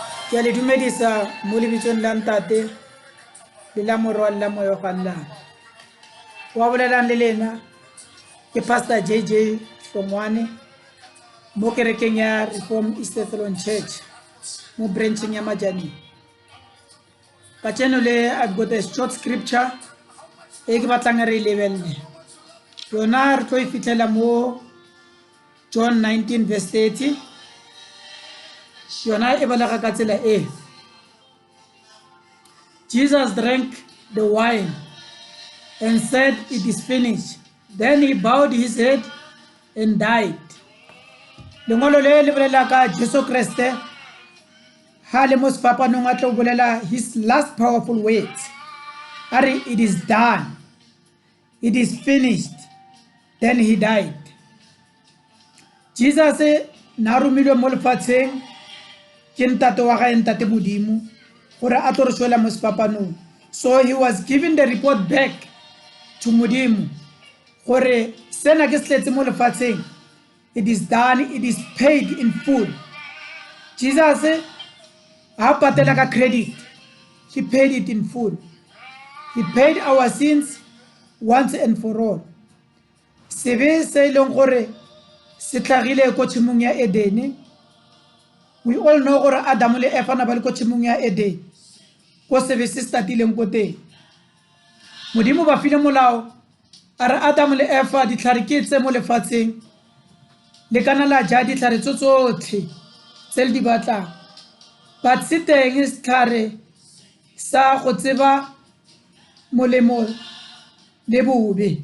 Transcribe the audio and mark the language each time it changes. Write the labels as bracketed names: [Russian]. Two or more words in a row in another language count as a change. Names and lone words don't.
[Tswana] Ke a le dumedisa mo lebitsong la ntate le la morwa le la moya o gallang. Wa bolelang le lena ke Pastor JJ Hlongwane mo kerekeng ya Reform East Throne Church mo branching ya Majani. Ka le [English] I've got a short scripture [Tswana] e ke batlang re lebelle. Yona re tlo e fitlhela mo John 19 verse 30. Yona e balega ka tsela e. [English] Jesus drank the wine and said, "It is finished." Then he bowed his head and died. [Tswana] Lengolo le le bolela ka Jesu Kriste ha le mo sefapanong a tlo bolela [English] his last powerful words. Are it is done. It is finished. Then he died. [Tswana] Jesus na rumilwe mo lefatsheng ke ntate wa gae ntate modimo gore a tlo re swela mo sefapanong. [English] So he was given the report back to [Tswana] modimo gore sena ke sletse mo lefatsheng. [English] It is done. It is paid in full. Jesus [Tswana] ha patela ka [English] credit. He paid it in full. He paid our sins once and for all. [Tswana] Sebe se leng gore se tlhagile ko tshimong ya Eden. [English] We all know [Tswana] gore Adam le Eva na ba le ko tshimong ya Eden. Ko sebe se statileng ko teng. Modimo ba file molao are Adam le Eva di tlhare tse mo lefatsheng le kana la ja di tlhare tsotlhe tse le di batlang. But se teng setlhare sa go tseba molemo le bobe.